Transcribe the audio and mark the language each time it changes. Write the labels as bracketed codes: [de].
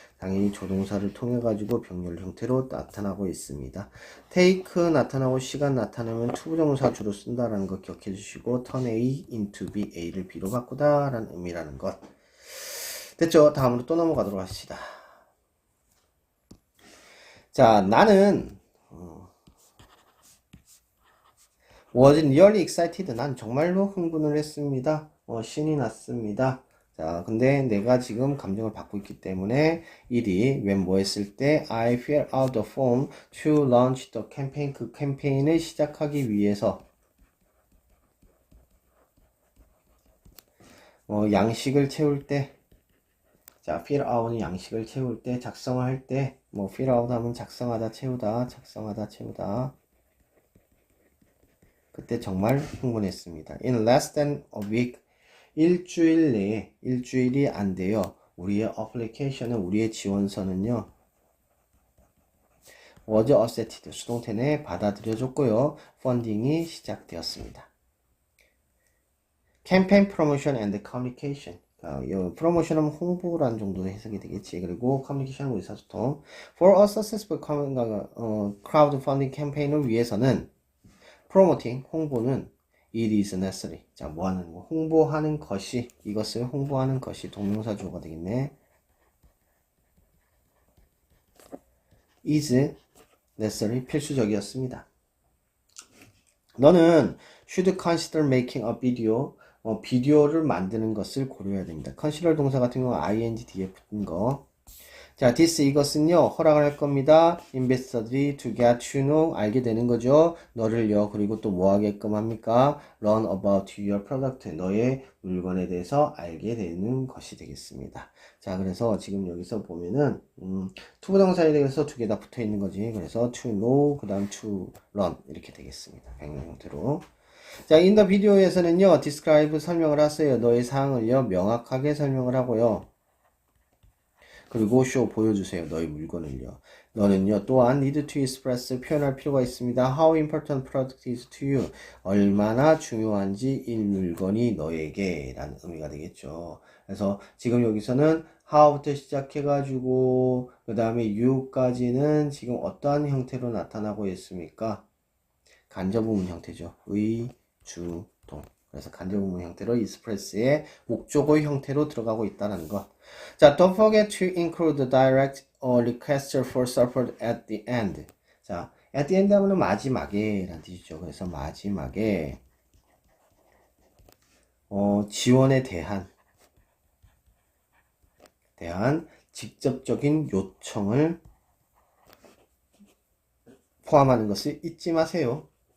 [ko] 당연히 조동사를 통해 가지고 병렬 형태로 나타나고 있습니다. take 나타나고 시간 나타나면 투부정사 주로 쓴다라는 거 기억해 주시고 [en] turn A into B, [ko] A를 B로 바꾸다 라는 의미라는 것. 됐죠? 다음으로 또 넘어가도록 하시다. 자, 나는 [en] was really excited. [ko] 난 정말로 흥분을 했습니다. 신이 났습니다. 자, 근데 내가 지금 감정을 받고 있기 때문에 일이 when 뭐 했을 때 [en] I fill out the form to launch the campaign. [ko] 그 캠페인을 시작하기 위해서 양식을 채울 때, 자, fill out은 양식을 채울 때, 작성을 할 때, 뭐 fill out 하면 작성하다, 채우다, 작성하다, 채우다. 그때 정말 흥분했습니다. [en] In less than a week, [ko] 일주일 내에, 일주일이 안 돼요. 우리의 어플리케이션은, 우리의 지원서는요, [en] was accepted, [ko] 수동태 내에 받아들여졌고요. 펀딩이 시작되었습니다. 캠페인 프로모션 앤드 커뮤니케이션. 프로모션은 홍보라는 정도 해석이 되겠지. 그리고 커뮤니케이션은 의사소통. [en] For a successful crowdfunding [ko] 캠페인을 위해서는 [en] promoting, [ko] 홍보는 [en] it is necessary. [ko] 자, 뭐 하는 거? 홍보하는 것이, 이것을 홍보하는 것이 동명사 주어가 되겠네. [en] is necessary, [ko] 필수적이었습니다. 너는 [en] should consider making a video. [ko] 비디오를 만드는 것을 고려해야 됩니다. consider 동사 같은 경우 ing 뒤에 붙은 거. 자, this 이것은요, 허락을 할 겁니다. [en] investor들이 to get to know, [ko] 알게 되는 거죠. 너를요, 그리고 또 뭐 하게끔 합니까? [en] learn about your product, [ko] 너의 물건에 대해서 알게 되는 것이 되겠습니다. 자, 그래서 지금 여기서 보면은 투부정사에 대해서 두 개 다 붙어 있는 거지. 그래서 to know, 그 다음 to learn 이렇게 되겠습니다. 병렬 형태로. 자, [en] in the video [ko] 에서는요, describe 설명을 하세요. 너의 사항을요, 명확하게 설명을 하고요. 그리고 show 보여주세요. 너의 물건을요. 너는요, 또한 [en] need to express [ko] 표현할 필요가 있습니다. [en] How important product is to you. [ko] 얼마나 중요한지 이 물건이 너에게 라는 의미가 되겠죠. 그래서 지금 여기서는 how부터 시작해가지고 그 다음에 you까지는 지금 어떠한 형태로 나타나고 있습니까? 간접부문 형태죠. 의, 주, 동. 그래서 간접부문 형태로 express의 목적어 형태로 들어가고 있다는 것. [en] 자, don't forget to include the direct or request for support at the end. [ko] 자, at the end 하면 마지막에 라는 뜻이죠. 그래서 마지막에 지원에 대한 직접적인 요청을 포함하는 것을 잊지 마세요.